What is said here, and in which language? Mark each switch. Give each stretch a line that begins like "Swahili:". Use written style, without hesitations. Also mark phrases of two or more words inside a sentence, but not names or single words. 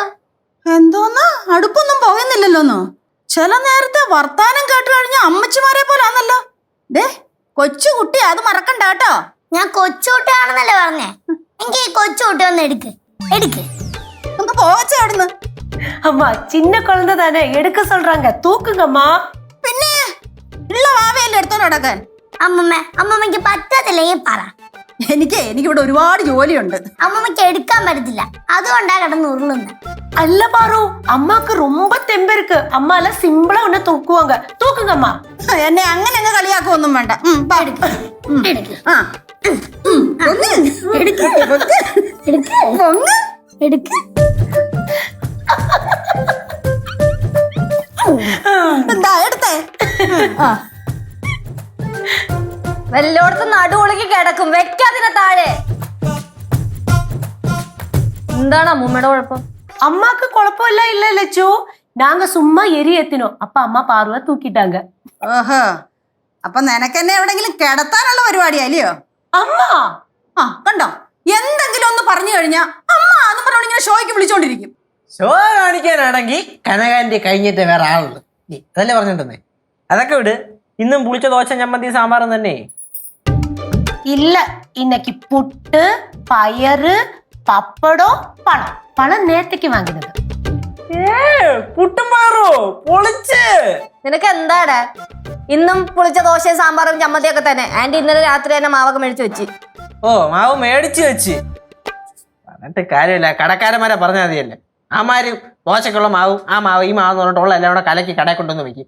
Malayalam: എന്തോന്ന് അടുപ്പൊന്നും പോകുന്നില്ലല്ലോന്നോ? ചില നേരത്തെ വർത്താനം കേട്ട് കഴിഞ്ഞ അമ്മച്ചിമാരെ പോലാന്നല്ലോ. ദേ കൊച്ചു കുട്ടി, അത് മറക്കണ്ട കേട്ടോ. ഞാൻ കൊച്ചുകുട്ടിയാണെന്നല്ലേ പറഞ്ഞേ. എനിക്ക് ഈ കൊച്ചുകുട്ടി ഒന്ന് എടുക്ക്. ഒന്ന് പോവച്ചേ അവിടുന്ന്.
Tamil: அம்மா சின்ன குழந்தை தானே, எடுக்க சொல்றாங்க, தூக்குங்கம்மா.
Malayalam: പിന്നെ ഉള്ള വാവയല്ലേ എടുത്തോണ്ട് നടക്കാൻ. അമ്മൂമ്മയ്ക്ക് പറ്റത്തില്ലെങ്കിൽ പറ. എനിക്കിവിടെ ഒരുപാട് ജോലിയുണ്ട്. അമ്മൂമ്മയ്ക്ക് എടുക്കാൻ പറ്റത്തില്ല, അതുകൊണ്ടാ കിടന്ന് ഉരുളുന്നത്.
Tamil: அல்ல பாரு, அம்மாக்கு ரொம்ப தெம்பு இருக்கு. அம்மா எல்லாம் சிம்பிளா ஒண்ணு தூக்குவாங்க. தூக்குங்கம்மா.
Malayalam: എന്നെ അങ്ങനെ അങ്ങ് കളിയാക്കൊന്നും വേണ്ട. എന്താ എടുത്തേ? വല്ലോടത്തും നടുവൊളുക്കി കിടക്കും, വെക്കാതിനെ താഴെ. എന്താണ് അമ്മൂമ്മയുടെ കുഴപ്പം?
Tamil: அம்மாக்கு குழப்பம் எல்லாம் இல்ல லட்சு, நாங்க சும்மா எரி ஏத்தினோம். அப்ப அம்மா பார்வை தூக்கிட்டாங்க.
Malayalam: ഓഹോ, അപ്പൊ നിനക്കെന്നെ എവിടെങ്കിലും കിടത്താനുള്ള പരിപാടിയല്ലയോ? അമ്മ കണ്ടോ, എന്തെങ്കിലും ഒന്ന് പറഞ്ഞു കഴിഞ്ഞാ അമ്മ എന്ന് പറഞ്ഞോണ്ട് ഇങ്ങനെ ഷോയ്ക്ക് വിളിച്ചോണ്ടിരിക്കും. ഷോ കാണിക്കാനാണെങ്കിൽ കനകാന്റെ കഴിഞ്ഞിട്ട് വേറെ ആളുണ്ട്, അതല്ലേ പറഞ്ഞിട്ടുണ്ടേ. അതൊക്കെ വിട്. ഇന്നും പുളിച്ച ദോശ ചമ്മന്തി സാമ്പാറും തന്നെ.
Tamil: இல்ல, இன்னைக்கு புட்டு, பயறு, பப்படம், பழம். பழம் நேத்துக்கு வாங்கினது.
Malayalam: പുട്ടും പയറോ പൊളിച്ച്. നിനക്ക് എന്താടാ? ഇന്നും പുളിച്ച ദോശയും സാമ്പാറും ചമ്മന്തിയൊക്കെ തന്നെ. ആന്റി ഇന്നലെ രാത്രി തന്നെ മാവൊക്കെ മേടിച്ചു വെച്ച്. ഓ, മാവ് മേടിച്ചു വെച്ച് പറഞ്ഞിട്ട് കാര്യമില്ല. കടക്കാരന്മാരെ പറഞ്ഞാൽ മതിയല്ലേ. ആമാര് ദോശക്കുള്ള മാവും ഈ മാവ് എന്ന് പറഞ്ഞിട്ടുള്ള എല്ലാം കൂടെ കലക്കി കടയിൽ കൊണ്ടുവന്ന് വെക്കും.